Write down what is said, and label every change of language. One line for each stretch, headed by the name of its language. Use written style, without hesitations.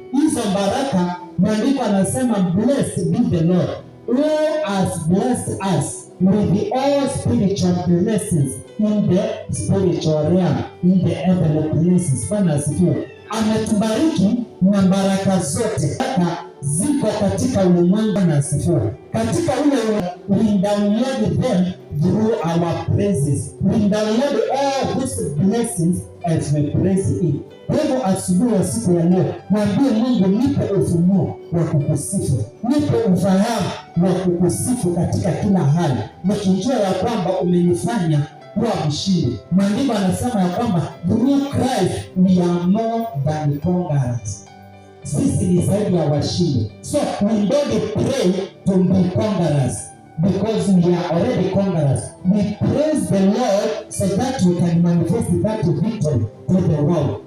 Swahili: Hizo baraka, maandiko anasema
English: blessed be the Lord who has blessed us with all spiritual blessings in the spiritual realm, in the heavenly places.
Swahili: Bwana asifiwe. Ametubariki na baraka zote ziko katika ulimwengu. Na asifiwe. Katika ule
English: we download them through our praises. We download all these blessings as we praise him.
Swahili: Kwa hivyo asubuhi ya siku ya leo, mwambie Mungu, nipe ufunuo wa kukusifu, nipe ufahamu wa kukusifu katika kila hali, nikijua ya kwamba umenifanya kuwa mshindi. Maandiko anasema ya kwamba
English: through Christ we are more than conquerors.
Swahili: Sisi ni zaidi ya washindi.
English: So we don't pray to be conquerors, because we are already conquerors. We praise the Lord so that we can manifest that victory to the world.